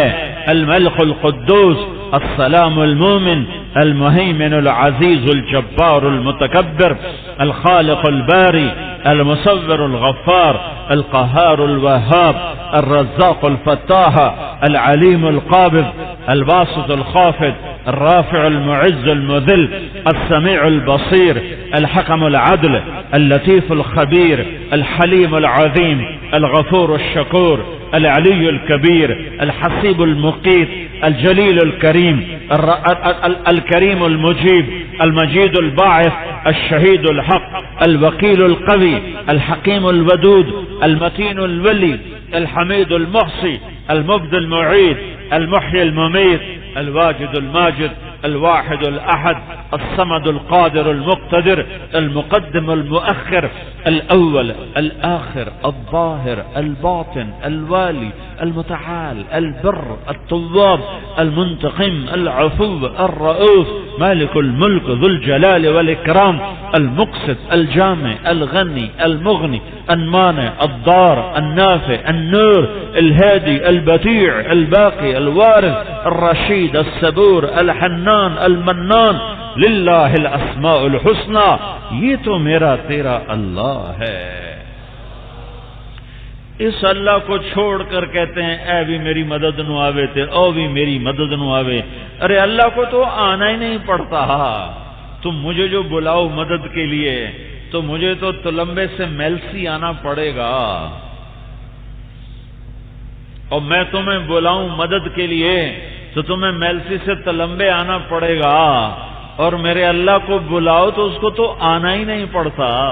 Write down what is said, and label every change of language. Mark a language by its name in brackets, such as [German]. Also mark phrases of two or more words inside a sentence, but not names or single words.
[Arabic] الملك القدوس السلام المؤمن المهيمن العزيز الجبار المتكبر الخالق الباري المصور الغفار القهار الوهاب الرزاق الفتاح العليم القابض الباسط الخافض الرافع المعز المذل السميع البصير الحكم العدل اللطيف الخبير الحليم العظيم الغفور الشكور العلی الکبیر الحسیب المقیت الجلیل الکریم الکریم المجیب المجید الباعث الشہید الحق الوکیل القوی الحکیم الودود المتین الولی الحمید المحصی المبدی المعید المحیی المميت الواجد الماجد الواحد الأحد الصمد القادر المقتدر المقدم المؤخر الأول الآخر الظاهر الباطن الوالي المتعال البر التواب المنتقم العفو الرؤوف مالك الملك ذو الجلال والإكرام المقسط الجامع الغني المغني المانع الضار النافع النور الهادي البديع الباقي الوارث الرشيد الصبور الحنان المنان للہ الاسماء الحسنى. [Urdu] یہ تو میرا تیرا اللہ ہے. اس اللہ کو چھوڑ کر کہتے ہیں [Punjabi] اے بھی میری مدد نو آوے تے او بھی میری مدد نو آوے. [Urdu] ارے اللہ کو تو آنا ہی نہیں پڑتا. تم مجھے جو بلاؤ مدد کے لیے تو مجھے تو تلمبے سے میلسی آنا پڑے گا، اور میں تمہیں بلاؤں مدد کے لیے تو تمہیں میلسی سے تلمبے آنا پڑے گا، اور میرے اللہ کو بلاؤ تو اس کو تو آنا ہی نہیں پڑتا.